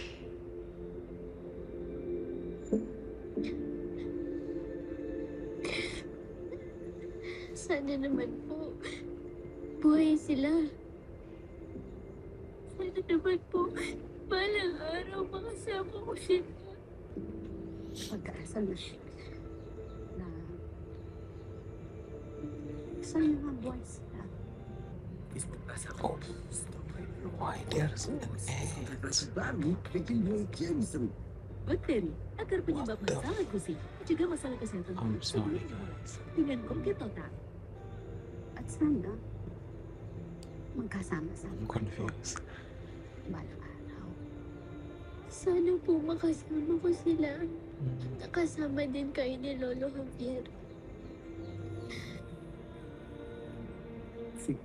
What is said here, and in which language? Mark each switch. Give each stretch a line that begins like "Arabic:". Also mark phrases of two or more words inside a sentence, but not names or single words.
Filipino: Sana naman po, buhay sila. Sana naman po, balang araw makasama ko sila. Pagkaasal na siya na sana nga buhay sila.
English: Oh, why there's an X?
Indonesian: Bakteri agar penyebab
English: What the
Indonesian: masalah gusi juga masalah kesehatan
English: I'm
Indonesian: kulit
English: sorry,
Indonesian: sebelum
English: guys.
Indonesian: dengan Colgate Total.
Filipino: At sana magkasama-sama
English: I'm confused.
Filipino: balang araw. Sana po makasama ko sila. Mm. Nakasama din kayo ni Lolo Javier. Sige.